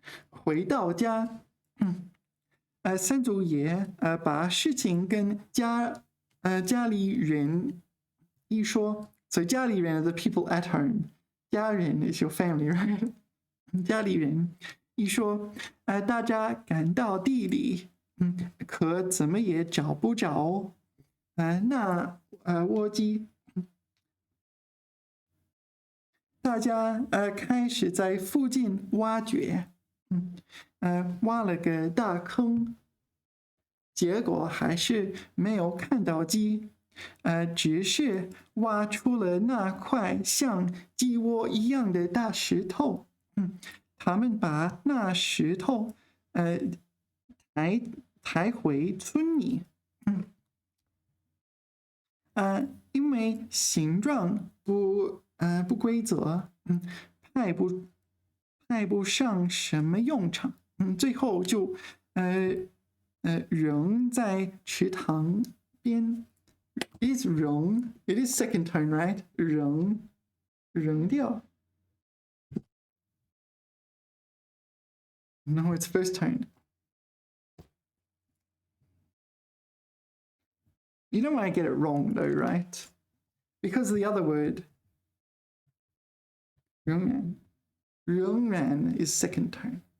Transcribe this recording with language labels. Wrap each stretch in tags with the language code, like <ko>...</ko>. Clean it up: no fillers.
<zh>回到家，三祖爷把事情跟家里人一说</zh> <en>，so 家里人 are the people at home， 家人 is your family right？</en> <zh>家里人一说，大家赶到地里，可怎么也找不着那窝鸡。大家开始在附近挖掘，挖了个大坑，结果还是没有看到鸡，只是挖出了那块像鸡窝一样的大石头。他们把那石头抬回村里，因为形状不规则，派不上什么用场，最后就扔在池塘边。</zh> <en>It is 扔 ，it is second tone, right？</en> <zh>扔掉。</zh> <en>No, it's first tone. You know why I get it wrong though, right? Because the other word 仍然 is second tone.</en>